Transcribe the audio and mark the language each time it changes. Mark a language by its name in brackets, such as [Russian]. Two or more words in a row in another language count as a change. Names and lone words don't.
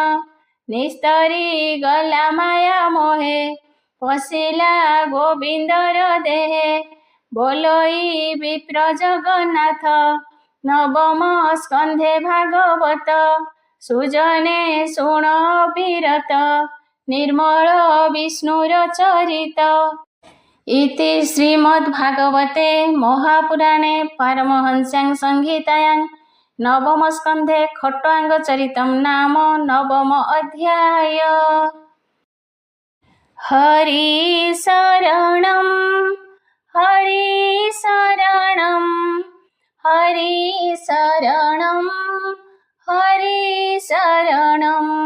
[Odia] ନିସ୍ତରି ଗଲା ମାୟା ମୋହେ ପଶିଲା ଗୋବିନ୍ଦର ଦେହେ। ବୋଲଇ ବିପ୍ର ଜଗନ୍ନାଥ ନବମ ସ୍କନ୍ଧେ ଭାଗବତ। ସୁଜନେ ଶୁଣ ଅବିରତ ନିର୍ମଳ ବିଷ୍ଣୁର ଚରିତ। [Sanskrit] इति श्रीमद्भागवते महापुराणे पारमहंस्यां संहितायां नवमस्कन्धे खट्वाङ्गचरितं नाम नवम अध्याय। हरिशरणं हरिशरणं हरिशरणं हरिशरणं